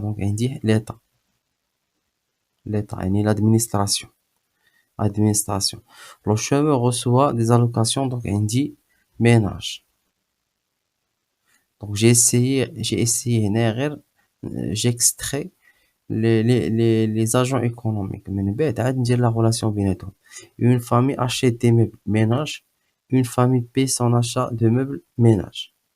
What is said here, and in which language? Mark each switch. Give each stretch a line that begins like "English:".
French: Donc
Arabic: عندي
French: l'État
Arabic: يعني
French: l'administration. Le chômeur reçoit des allocations. Donc
Arabic: عندي
French: ménage. Donc j'ai essayé
Arabic: هنا غير
French: j'extrais les agents économiques.
Arabic: من بعد عاد ندير
French: la relation
Arabic: بيناتهم.
French: Une famille achète des meubles ménage. Une famille paye son achat de meubles ménage.